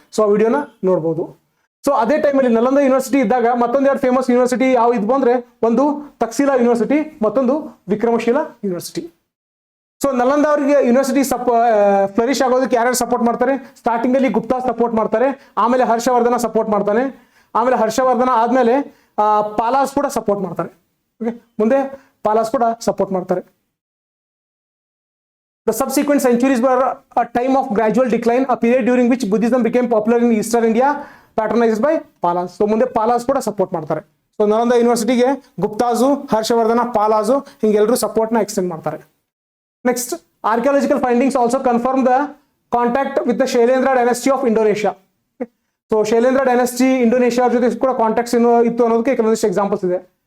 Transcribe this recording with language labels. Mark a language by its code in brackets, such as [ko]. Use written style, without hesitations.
[kn] So ಆ ವಿಡಿಯೋನ ನೋಡಬಹುದು. ಸೊ ಅದೇ ಟೈಮಲ್ಲಿ ನಲಂದ ಯೂನಿವರ್ಸಿಟಿ ಇದ್ದಾಗ ಮತ್ತೊಂದೆರಡು ಫೇಮಸ್ ಯೂನಿವರ್ಸಿಟಿ ಯಾವ ಇದ್ವು ಅಂದ್ರೆ ಒಂದು ತಕ್ಷಶಿಲಾ ಯೂನಿವರ್ಸಿಟಿ, ಮತ್ತೊಂದು ವಿಕ್ರಮಶಿಲಾ ಯೂನಿವರ್ಸಿಟಿ. ಸೊ ನಲಂದ ಅವರಿಗೆ ಯೂನಿವರ್ಸಿಟಿ ಫ್ಲರಿಶ್ ಆಗೋದಕ್ಕೆ ಯಾರ್ಯಾರು ಸಪೋರ್ಟ್ ಮಾಡ್ತಾರೆ? ಸ್ಟಾರ್ಟಿಂಗ್ ಅಲ್ಲಿ ಗುಪ್ತಾ ಸಪೋರ್ಟ್ ಮಾಡ್ತಾರೆ, ಆಮೇಲೆ ಹರ್ಷವರ್ಧನ ಸಪೋರ್ಟ್ ಮಾಡ್ತಾನೆ, ಆಮೇಲೆ ಹರ್ಷವರ್ಧನ ಆದ್ಮೇಲೆ ಪಾಲಾಸ್ ಕೂಡ ಸಪೋರ್ಟ್ ಮಾಡ್ತಾರೆ. ಓಕೆ, ಮುಂದೆ ಪಾಲಾಸ್ ಕೂಡ ಸಪೋರ್ಟ್ ಮಾಡ್ತಾರೆ. [en] The subsequent centuries were a time of gradual decline, a period during which Buddhism became popular in Eastern India, patronized by Palas. [kn] So ಮುಂದೆ ಪಾಲಾಸ್ ಕೂಡ ಸಪೋರ್ಟ್ ಮಾಡ್ತಾರೆ. ಸೊ ನಲಂದ ಯೂನಿವರ್ಸಿಟಿಗೆ ಗುಪ್ತಾಜು, ಹರ್ಷವರ್ಧನ, ಪಾಲಾಜು ಹಿಂಗೆಲ್ಲರೂ ಸಪೋರ್ಟ್ ನ ಎಕ್ಸ್ಟೆಂಡ್ ಮಾಡ್ತಾರೆ. [en] Next archaeological findings also confirm the contact with the Shailendra dynasty of Indonesia. [kn] So Shailendra dynasty Indonesia ಜೊತೆ ಕೂಡ contacts ಇತ್ತು ಅನ್ನೋದಕ್ಕೆ ಕೆಲವೊಂದಿಷ್ಟು ಎಕ್ಸಾಂಪಲ್ಸ್ ಇದೆ.